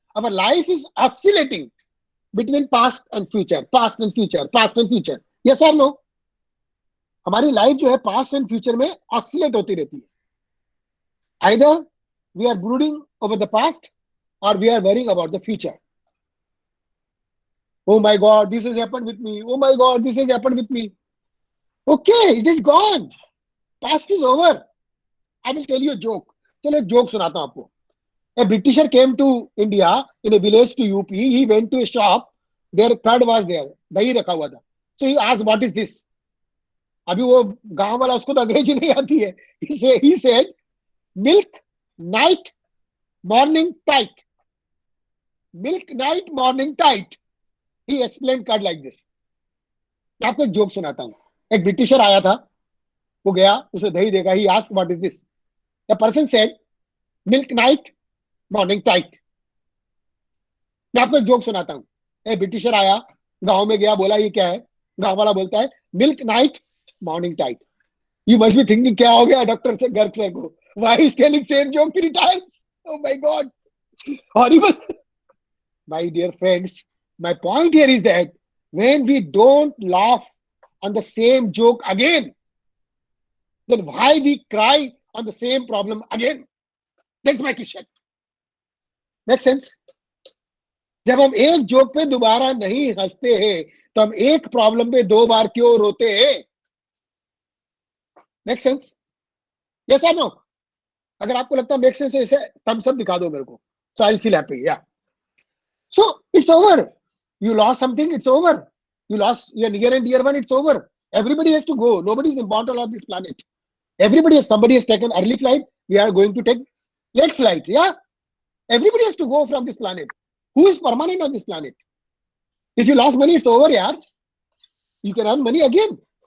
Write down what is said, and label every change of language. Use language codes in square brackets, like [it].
[en] Our life is oscillating between past and future, past and future, past and future, yes और no? [hi] हमारी life जो है past and future में oscillate होती रहती है। [en] Either we are brooding over the past और we are worrying about the future. Oh my God, this has happened with me. Oh my God, this has happened with me. Okay, it is gone. Past is over. I will tell you a joke. [hi] चलो एक joke सुनाता हूँ आपको। [en] A Britisher came to India in a village to UP. He went to a shop. Their curd was there. [hi] दही रखा हुआ था. [en] So he asked, "What is this?" [hi] अभी वो गांव वाला, उसको तो अंग्रेजी नहीं आती है। [en] He said, "Milk, night, morning, tight." Milk, night, morning, tight. He explained curd like this. [hi] मैं आपको एक जोक सुनाता हूँ। एक ब्रिटिशर आया था, वो गया, उसे दही देखा। [en] He asked, "What is this?" The person said, "Milk, night, morning, tight." [hi] मैं आपको एक जोक सुनाता हूँ। एक ब्रिटिशर आया, गांव में गया, बोला ये क्या है? गांव वाला बोलता है, [en] "Milk night, morning tight." You must be thinking [hi] क्या हो गया डॉक्टर से, गर्ग सर को? [en] Why is telling same joke 3 times? Oh my God, horrible. My dear friends, my point here is that when we don't laugh on the same joke again, then why we cry on the same problem again? That's my question. Make sense? [hi] जब हम एक joke पे दोबारा नहीं हंसते हैं तो हम एक प्रॉब्लम पे 2 बार क्यों रोते हैं? [en] Make sense? Yes or no? [hi] अगर आपको लगता है [en] make sense तो इसे thumbs up [hi] दिखा दो मेरे को, [en] so I'll feel happy. Yeah. So it's over. You lost something, it's over. You lost your near and dear one, it's over. Everybody has to go. Nobody is immortal on this planet. Somebody has taken early flight. We are going to take late flight. Yeah. Everybody has to go from this planet. Who is permanent on this planet? If you lost money, it's over, yeah. You can earn money again.